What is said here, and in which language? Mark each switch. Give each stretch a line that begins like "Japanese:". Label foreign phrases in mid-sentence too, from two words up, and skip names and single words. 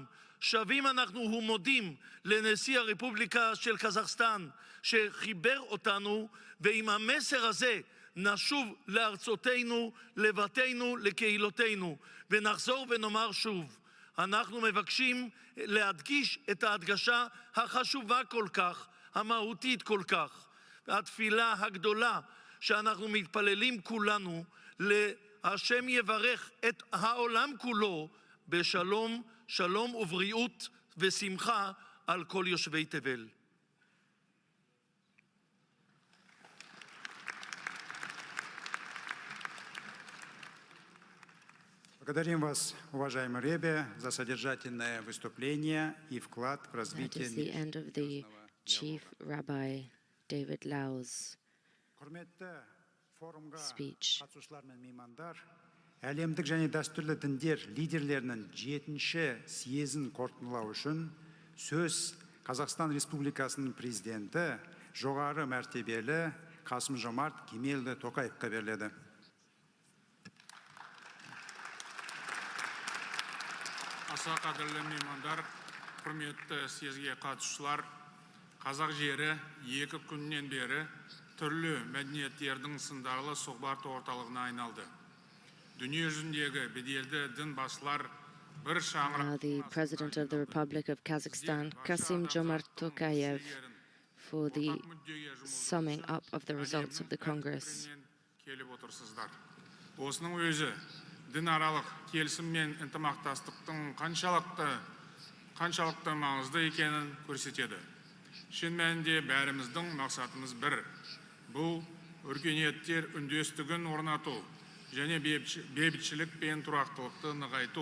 Hebrew: שווים אנחנו ומודים לנשיא הרפובליקה של קזחסטן שחיבר אותנו, ועם המסר הזה נשוב לארצותינו, לבתינו, לקהילותינו, ונחזור ונאמר שוב, אנחנו מבקשים להדגיש את ההדגשה החשובה כל כך, המהותית כל כך, התפילה הגדולה שאנחנו מתפללים כולנו, להשם יברך את העולם כולו בשלום, שלום ובריאות ושמחה על כל יושבי תבל.
Russian: Благодарим вас, уважаемый Ребе, за содержательное выступление и вклад в развитие.
English: That is the end of the Chief Rabbi 𝒂𝒊𝒂𝒏 speech.
Kazakh: Әлемдік және дәстүрлі діндер лидерлерінің 7-ші съезін қорытындылау үшін сөз Қазақстан Республикасының президенті жоғары мәртебелі 𝒂𝒊𝒂𝒏𝒂𝒃 беріледі. Аса қадірлі меймандар, құрметті съезге қатысушылар, қазақ жері 2 күннен бері түрлі мәдениеттердің сындарлы сұхбат орталығына айналды. Дүние жүзіндегі беделді дін басшылар бір шаңырақ.
English: The President of the Republic of Kazakhstan, 𝒂𝒃𝒄 Tokayev, for the summing up of the results of the Congress.
Kazakh: Келіп отырсыздар. Осының өзі дінаралық келісім мен ынтымақтастықтың қаншалықты маңызды екенін көрсетеді. Шын мәнінде бәріміздің мақсатымыз бір. Бұл өркениеттер үндестігін орнату және бейбітшілік пен тұрақтылықты нығайту.